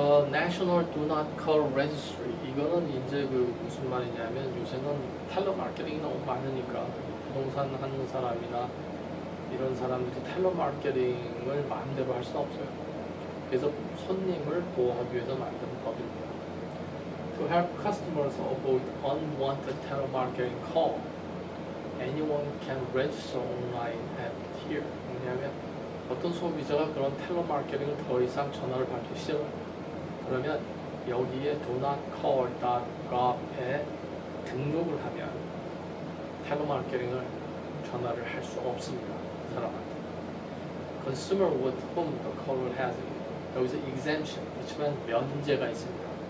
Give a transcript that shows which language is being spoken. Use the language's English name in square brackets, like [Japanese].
[Korean] National Do Not Call Registry 이거는 이제 그 무슨 말이냐면 요새는 텔레마케팅이 너무 많으니까 부동산 하는 사람이나 이런 사람들이 텔레마케팅을 마음대로 할 수는 없어요. 그래서 손님을 보호하기 위해서 만든 법입니다. [English] To help customers avoid unwanted telemarketing call, anyone can register online at here. [Korean] 왜냐하면 어떤 소비자가 그런 텔레마케팅을 더 이상 전화를 받기 싫어요. 그러면 여기에 donotcall.gov에 등록을 하면 텔레마케팅을 전화를 할 수 없습니다. 그 사람한테. [English] Consumer with whom the caller has [Korean] 여기서 [English] exemption [Korean] 그렇지만 면제가 있습니다.